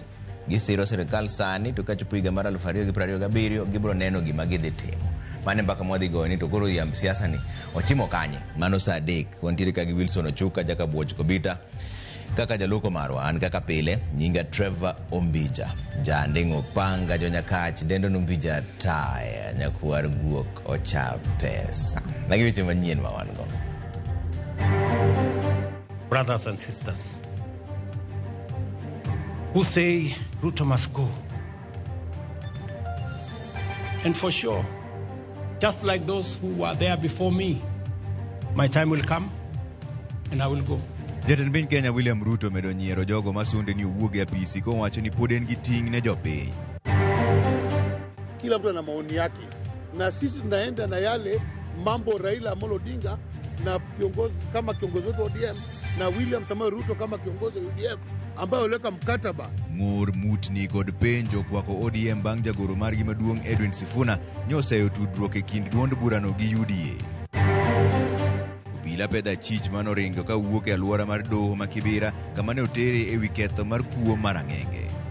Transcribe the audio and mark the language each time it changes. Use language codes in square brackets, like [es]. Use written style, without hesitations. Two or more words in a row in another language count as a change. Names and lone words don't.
[luo] gisiro sirikal sani to kachopo higa mar 2027 gibro neno gima gidhi timo mane mpaka mwadhi goyo ni to koro yam siasa ni ochimo kanye mano saa 3 wantiere ka gi Wilson Ochuka jaka Buoch Kobita kaka jaloko marwa an kaka pile nyinga Trevor Ombija jandingo panga jonyakach dendo Ombija taya nyakwar guok ocha pesa nagi weche manyien ma wan go. [en] Brothers and sisters who say Ruto must go, and for sure just like those who were there before me, my time will come and I will go. [luo] Jatend piny Kenya William Ruto medo nyiero jogo masunde ni uwuoge apisi ko wacho ni pod en gi ting' ne jopiny. [sw] Kila mtu ana maoni yake na sisi tunaenda na yale mambo Raila Amolo Odinga na kiongozi kama kiongozi wetu ODM na William Samoei Ruto kama kiongozi wa UDF ambayo waliweka mkataba. [luo] Ng'ur mutni kod penjo kwako ODM bang' jagoro margi maduong' Edwin Sifuna nyoseyo tudruok e kind duond burano gi UDA. Obila pedha chich manoringo ka wuok e alwora mar doho ma Kibera kama ne otere e wi ketho mar kuo marang'enge.